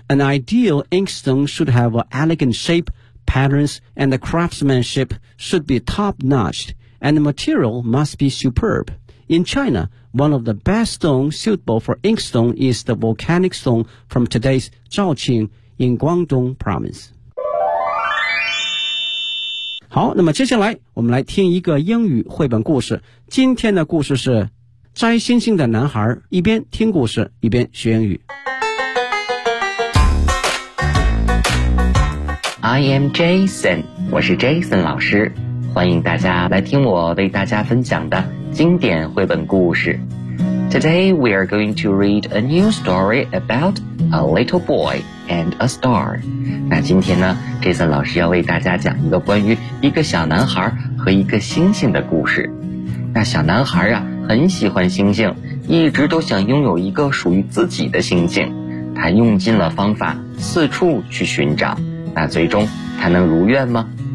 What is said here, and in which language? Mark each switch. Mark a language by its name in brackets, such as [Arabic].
[English] An ideal inkstone should have an elegant shape, patterns, and the craftsmanship should be top-notched, and the material must be superb. In China, one of the best stones suitable for inkstone is the volcanic stone from today's Zhaoqing in Guangdong province. [Chinese] 好，那么接下来我们来听一个英语绘本故事。今天的故事是摘星星的男孩，一边听故事一边学英语。 [English] I am Jason， [Chinese] 我是 Jason 老师，欢迎大家来听我为大家分享的经典绘本故事。 [English] Today we are going to read a new story about a little boy and a star. [Chinese] 那今天呢 Jason 老师要为大家讲一个关于一个小男孩和一个星星的故事。那小男孩啊很喜欢星星，一直都想拥有一个属于自己的星星。他用尽了方法四处去寻找，那最终他能如愿吗？